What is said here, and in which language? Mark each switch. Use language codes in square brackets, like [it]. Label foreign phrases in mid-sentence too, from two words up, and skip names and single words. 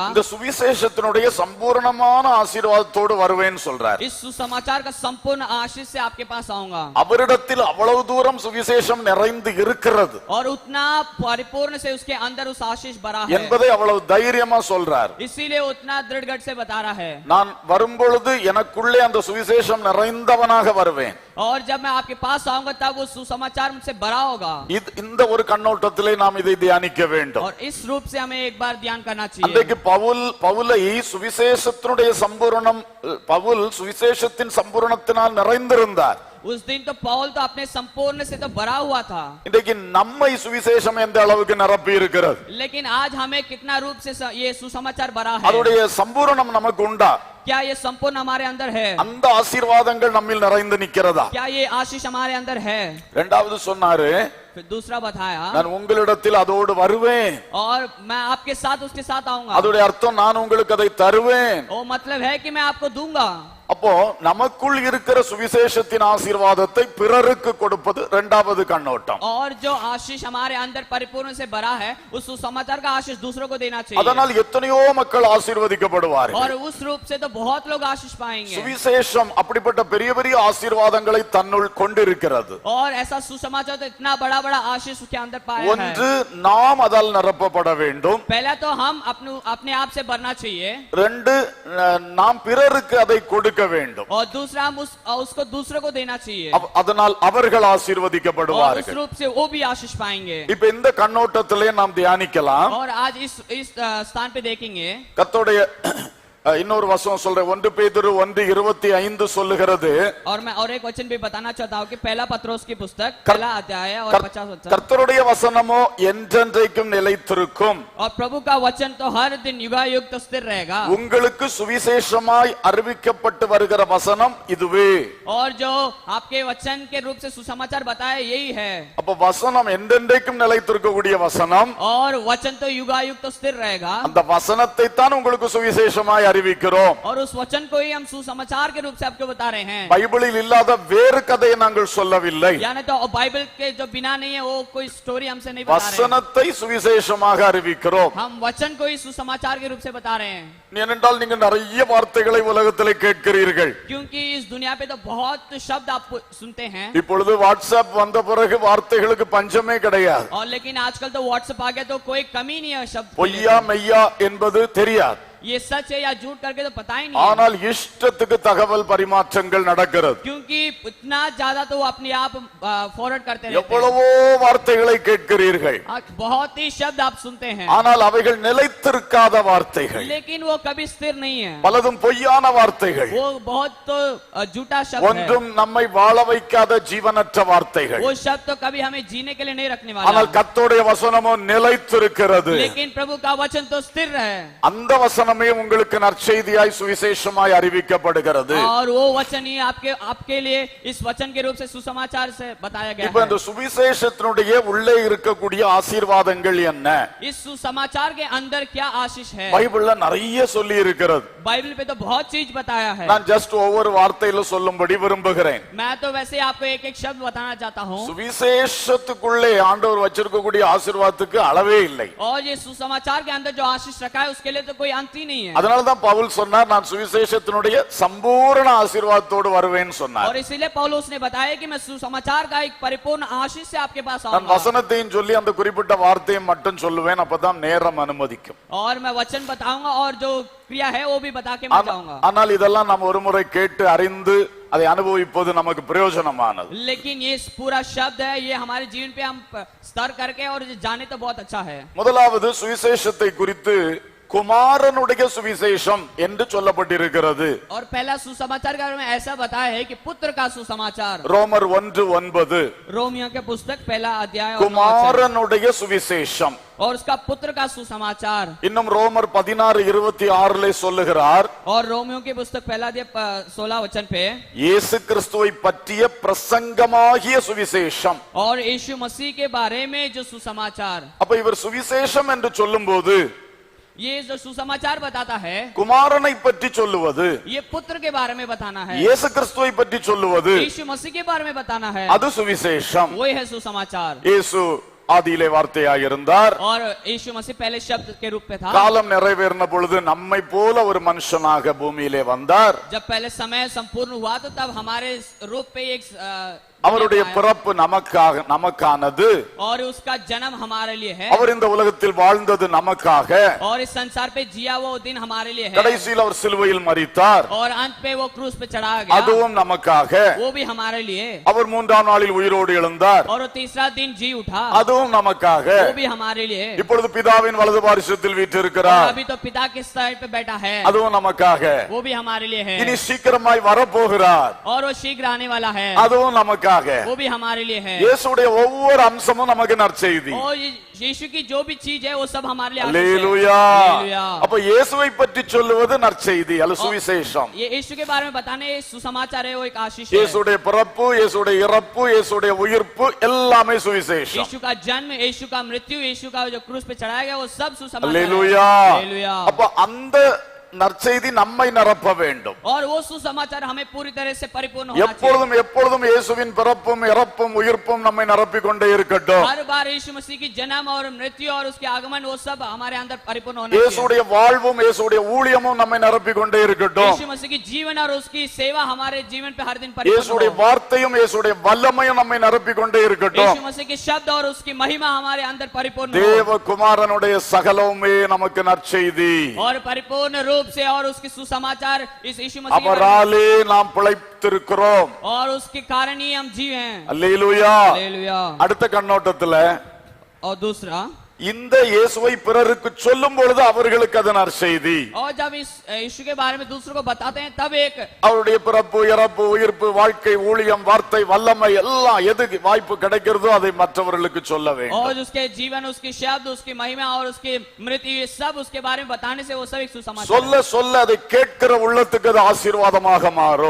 [ta] இந்த சுவிசேஷத்தினுடைய சம்பூர்ணமான ஆசீர்வாதத்தோடு வருவேன்னு சொல்றார். [hi] इस सुसमाचार का संपूर्ण आशीष से आपके पास आऊंगा, [ta] அவரிடத்தில் அவ்வளவு தூரம் சுவிசேஷம் நிறைந்து இருக்கிறது [hi] और उतना परिपूर्ण से उसके अंदर उस आशीष भरा है, [ta] என்பதை அவ்வளவு தைரியமா சொல்றார். [hi] इसीलिए उतना दृढ़ से बता रहा है. [ta] நான் வரும்பொழுது எனக்குள்ளே அந்த சுவிசேஷம் நிறைந்தவனாக வருவேன். [hi] और जब मैं आपके पास आऊंगा तब वो सुसमाचार मुझसे भरा होगा. [ta] இந்த ஒரு கண்ணோட்டத்திலே நாம் இதை தியானிக்க வேண்டும். [hi] और इस रूप से हमें एक बार ध्यान करना चाहिए. [ta] அன்றைக்கு பவுலை சுவிசேஷத்தினுடைய சம்பூரணம், பவுல் சுவிசேஷத்தின் சம்பூரணத்தினால் நிறைந்திருந்தார். [hi] उस दिन तो पौल तो अपने संपूर्ण से तो भरा हुआ था, [ta] இன்றைக்கு நம்மை சுவிசேஷம் எந்த அளவுக்கு நிரப்பி இருக்கிறது, [hi] लेकिन आज हमें कितना रूप से ये सुसमाचार भरा है, [ta] அதோடைய சம்பூரணம் நமக்கு உண்டா? [hi] क्या ये संपूर्ण हमारे अंदर है, [ta] அந்த ஆசீர்வாதங்கள் நம்மில் நிறைந்து நிக்கிறதா? [hi] क्या ये आशीष हमारे अंदर है. [ta] இரண்டாவது சொன்னாரு, [hi] फिर दूसरा बताया [ta] நான் உங்களிடத்தில் அதோடு வருவேன். [hi] और मैं आपके साथ उसके साथ आऊंगा. [ta] அதோடைய அர்த்தம் நான் உங்களுக்கு அதை தருவேன். [hi] वो मतलब है कि मैं आपको दूंगा. [ta] அப்போ நமக்குள் இருக்கிற சுவிசேஷத்தின் ஆசீர்வாதத்தை பிறருக்கு கொடுப்பது இரண்டாவது கண்ணோட்டம். [hi] और जो आशीष हमारे अंदर परिपूर्ण से भरा है उस सुसमाचार का आशीष दूसरों को देना चाहिए. [ta] அதனால் எத்தனையோ மக்கள் ஆசீர்வதிக்கப்படுவார்கள். [hi] और उस रूप से तो बहुत लोग आशीष पाएंगे. [ta] சுவிசேஷம் அப்படிப்பட்ட பெரிய பெரிய ஆசீர்வாதங்களை தன்னுள் கொண்டிருக்கிறது. [hi] और ऐसा सुसमाचार तो इतना बड़ा बड़ा आशीष उसके अंदर पाया है. [ta] ஒன்று, நாம் அதால் நிரப்பப்பட வேண்டும். [hi] पहला तो हम अपने आप से भरना चाहिए. [ta] ரெண்டு, நாம் பிறருக்கு அதை கொடுக்க வேண்டும். [hi] और दूसरा हम उसको दूसरों को देना चाहिए. [ta] அதனால் அவர்கள் [hi] और उस [ta] ஆசீர்வதிக்கப்படுவார்கள். [hi] रूप से वो भी आशीष पाएंगे. [ta] இப்ப இந்த கண்ணோட்டத்திலே நாம் தியானிக்கலாம். [hi] और आज इस स्थान पे देखेंगे. [ta] கர்த்தருடைய இன்னொரு வசனம் சொல்றேன். 1 பேதுரு 1:25 சொல்லுகிறது, [hi] और मैं और एक वचन भी बताना चाहता हूँ कि पहला पत्रोस की पुस्तक पहला अध्याय और 50 वचन. [ta] கர்த்தருடைய வசனமோ என்றென்றைக்கும் நிலைத்திருக்கும். [hi] और प्रभु का वचन तो हर दिन युगायुग तो स्थिर रहेगा. [ta] உங்களுக்கு சுவிசேஷமாய் அறிவிக்கப்பட்டு வருகிற வசனம் இதுவே. [hi] और जो आपके वचन के रूप से सुसमाचार बताया यही है. [ta] அப்ப வசனம் என்றென்றைக்கும் நிலைத்திருக்கக்கூடிய வசனம், [hi] और वचन तो युगायुग तो स्थिर रहेगा. [ta] அந்த वசனத்தை தான் உங்களுக்கு சுவிசேஷமாய் அறிவிக்கிறோம். [hi] और उस वचन को ही हम सुसमाचार के रूप से आपको बता रहे हैं. [ta] பைபிளில் இல்லாத வேறு கதையை நாங்கள் சொல்லவில்லை. [hi] यानी तो बाइबल के जो बिना नहीं है वो कोई स्टोरी हमसे नहीं बता रहे हैं. [ta] வசனத்தை சுவிசேஷமாக அறிவிக்கிறோம். [hi] हम वचन को ही सुसमाचार के रूप से बता रहे हैं. [ta] ஏனென்றால் நீங்க நிறைய வார்த்தைகளை உலகத்திலே கேட்கிறீர்கள். [hi] क्योंकि इस दुनिया पे तो बहुत शब्द आप सुनते हैं. [ta] இப்பொழுது வாட்ஸ்அப் வந்த பிறகு வார்த்தைகளுக்கு பஞ்சமே கிடையாது. [hi] और लेकिन आजकल तो व्हाट्सएप आ गया तो कोई कमी नहीं है शब्द. [ta] பொய்யா மெய்யா என்பது தெரியாது. [hi] ये सच है या झूठ करके तो पता ही नहीं है. [ta] ஆனால் இஷ்டத்துக்கு தகவல் பரிமாற்றங்கள் நடக்கிறது. [hi] क्योंकि इतना ज्यादा तो वो अपने आप फॉरवर्ड करते रहते हैं. [ta] எவ்வளவோ வார்த்தைகளை கேட்கிறீர்கள். [hi] बहुत ही शब्द आप सुनते हैं. [ta] ஆனால் அவைகள் நிலைத்திருக்காத வார்த்தைகள். [hi] लेकिन वो कभी स्थिर नहीं है. [ta] பலதும் பொய்யான வார்த்தைகள். [hi] वो बहुत तो झूठा शब्द है. [ta] ஒன்றும் நம்மை வாழ வைக்காத ஜீவனற்ற வார்த்தைகள். [hi] वो शब्द तो कभी हमें जीने के लिए नहीं रखने वाला. [ta] ஆனால் கர்த்தருடைய வசனமோ நிலைத்திருக்கிறது. [hi] लेकिन प्रभु का वचन तो स्थिर है. [ta] அந்த வசனமே உங்களுக்கு நற்செய்தியாய் சுவிசேஷமாய் அறிவிக்கப்படுகிறது. [hi] और वो वचन ही आपके लिए इस वचन के रूप से सुसमाचार से बताया गया [ta] இப்போ [hi] है. [ta] இந்த சுவிசேஷத்தினுடைய உள்ளே இருக்கக்கூடிய ஆசீர்வாதங்கள் என்ன? [hi] इस सुसमाचार के अंदर क्या आशीष है? [ta] பைபிள்ல நிறைய சொல்லி இருக்கிறது. [hi] बाइबल पे तो बहुत चीज बताया है. [ta] நான் ஜஸ்ட் ஒவ்வொரு வார்த்தையில சொல்லும்படி விரும்புகிறேன். [hi] मैं तो वैसे आपको एक एक शब्द बताना चाहता हूँ. [ta] சுவிசேஷத்துக்குள்ளே ஆண்டவர் வச்சிருக்கக்கூடிய ஆசீர்வாதத்துக்கு அளவே இல்லை. [hi] और ये सुसमाचार के अंदर जो आशीष रखा है उसके लिए तो कोई अंत ही नहीं है. [ta] அதனால தான் பவுல் சொன்னார், நான் சுவிசேஷத்தினுடைய சம்பூர்ண ஆசீர்வாதத்தோடு வருவேன்னு சொன்னார். [hi] और इसीलिए पौलुस ने बताया कि मैं सुसमाचार का एक परिपूर्ण आशीष से आपके पास [ta] நான் [hi] आऊंगा. [ta] வசனத்தையும் சொல்லி அந்த குறிப்பிட்ட வார்த்தையை மட்டும் சொல்லுவேன், அப்பதான் நேரம் அனுமதிக்கும். [hi] और मैं वचन बताऊंगा और जो क्रिया है वो भी बता के मैं जाऊंगा. [ta] ஆனால் இதெல்லாம் நாம் ஒரு முறை கேட்டு அறிந்து அதை அனுபவிப்பது நமக்கு பிரயோஜனமானது. [hi] लेकिन ये पूरा शब्द है, ये हमारे जीवन पे हम स्तर करके और जाने तो बहुत अच्छा है. [ta] முதலாவது சுவிசேஷத்தை குறித்து குமாரனுடைய சுவிசேஷம் என்று சொல்லப்பட்டிருக்கிறது. [hi] और पहला सुसमाचार के बारे में ऐसा बताया है कि पुत्र का सुसमाचार। [ta] ரோமர் 1:9 [hi] रोमियो के पुस्तक पहला अध्याय और 9 [ta] குமாரனுடைய சுவிசேஷம். [hi] और उसका पुत्र का सुसमाचार। [ta] இன்னும் ரோமர் 16:26 சொல்லுகிறார், [hi] और रोमियो की पुस्तक पहला अध्याय 16 वचन पे [ta] இயேசு கிறிஸ்துவை பற்றிய பிரசங்கமாகிய சுவிசேஷம். [hi] और यीशु मसीह के बारे में जो सुसमाचार। [ta] அப்ப இவர் சுவிசேஷம் என்று சொல்லும்போது [hi] ये जो सुसमाचार बताता है, [ta] குமாரனை பற்றி சொல்லுவது, [hi] ये पुत्र के बारे में बताना है, [ta] இயேசு கிறிஸ்துவை பற்றி சொல்லுவது, [hi] यीशु मसीह के बारे में बताना है, [ta] அது சுவிசேஷம். [hi] वही है सुसमाचार। [ta] இயேசு ஆதியிலே வார்த்தையாக இருந்தார். [hi] और यीशु मसीह पहले शब्द के रूप में था। [ta] காலம் நிறைவேறின பொழுது நம்மை போல ஒரு மனுஷனாக பூமியிலே வந்தார். [hi] जब पहले समय संपूर्ण हुआ तो तब हमारे रूप पे एक [ta] அவருடைய பிறப்பு நமக்கானது. [hi] और उसका जन्म हमारे लिए है। [ta] அவர் இந்த உலகத்தில் வாழ்ந்தது நமக்காக. [hi] और इस संसार पे जिया वो दिन हमारे लिए है। [ta] கடைசியில் அவர் சிலுவையில் மரித்தார். [hi] और अंत पे वो क्रूस पे चढ़ाया गया, [ta] அதுவும் நமக்காக. [hi] वो भी हमारे लिए। [ta] அவர் 3ஆம் நாளில் உயிரோடு எழுந்தார். [hi] और वो तीसरा दिन जी उठा, [ta] அதுவும் நமக்காக. [hi] वो भी हमारे लिए। [ta] இப்பொழுது பிதாவின் வலது பாரிசத்தில் வீற்றிருக்கிறார். [hi] अभी तो पिता के साइड पे बैठा है, [ta] அதுவும் நமக்காக. [hi] वो भी हमारे लिए है। [ta] இனி சீக்கிரமாய் வரப்போகிறார். [hi] और वो शीघ्र आने वाला है, [ta] அதுவும் நமக்காக. [hi] वो भी हमारे लिए है। [ta] இயேசுடைய ஒவ்வொரு அம்சமும் நமக்கு நற்செய்தி. [hi] और यीशु की जो भी चीज है वो सब हमारे लिए आशीष है। [ta] அல்லேலூயா. [hi] हालेलुया। [ta] அப்ப இயேசுவை பற்றி சொல்லுவது நற்செய்தி அல்ல சுவிசேஷம். [hi] ये यीशु के बारे में बताने सुसमाचार है, वो एक आशीष है। [ta] இயேசுடைய பிறப்பு, இயேசுடைய இறப்பு, இயேசுடைய உயிர்ப்பு எல்லாமே சுவிசேஷம். [hi] यीशु का जन्म, यीशु का मृत्यु, यीशु का जो क्रूस पे चढ़ाया गया, वो सब सुसमाचार है। [ta] அல்லேலூயா. [hi] हालेलुया। [ta] அப்ப அந்த நற்செய்தி நம்மை நிரப்ப வேண்டும். [hi] और वो सुसमाचार हमें पूरी तरह से परिपूर्ण होना चाहिए। [ta] எப்பொழுதும் எப்பொழுதும் இயேசுவின் பிறப்பும் இறப்பும் உயிர்ப்பும் நம்மை நிரப்பிக் கொண்டே இருக்கட்டும். [hi] हर बार यीशु मसीह की जन्म और मृत्यु और उसके आगमन वो सब हमारे अंदर परिपूर्ण होना चाहिए। [ta] இயேசுடைய வாழ்வும் இயேசுடைய ஊழியமும் நம்மை நிரப்பிக் கொண்டே இருக்கட்டும். [hi] यीशु मसीह की जीवन और उसकी सेवा हमारे जीवन पे हर दिन परिपूर्ण [ta] இயேசுடைய [hi] हो। [ta] வார்த்தையும் இயேசுடைய வல்லமையும் நம்மை நிரப்பிக் கொண்டே இருக்கட்டும். [hi] यीशु मसीह के शब्द और उसकी महिमा हमारे अंदर परिपूर्ण हो। [ta] தேவகுமாரனுடைய சகலமுமே நமக்கு நற்செய்தி. [hi] और परिपूर्ण रूप से और उसकी सुसमाचार इस यीशु मसीह के बारे [ta] அவராலே நாம் பிழைத்திருக்கிறோம். [hi] में, और उसके कारण ही हम जीव हैं। [ta] அல்லேலூயா. [hi] हालेलुया। [ta] அடுத்த கண்ணோட்டத்துல [hi] और दूसरा, [ta] இந்த இயேசுவை பிறருக்கு சொல்லும் பொழுது அவர்களுக்கு அது நற்செய்தி. [hi] और जब इस यीशु के बारे में दूसरों को बताते हैं तब एक [ta] அவருடைய பிறப்பு, இறப்பு, உயிர்ப்பு, வாழ்க்கை, ஊழியம், வார்த்தை, வல்லமை எல்லாம் எது வாய்ப்பு கிடைக்கிறதோ அதை மற்றவர்களுக்கு சொல்ல வேண்டும். [hi] और उसके जीवन, उसकी शब्द, उसकी महिमा और उसकी मृत्यु, ये सब उसके बारे में बताने से वो सब एक सुसमाचार [ta] சொல்ல சொல்ல அதை கேட்கிற உள்ளத்துக்கு அது ஆசீர்வாதமாக மாறும்.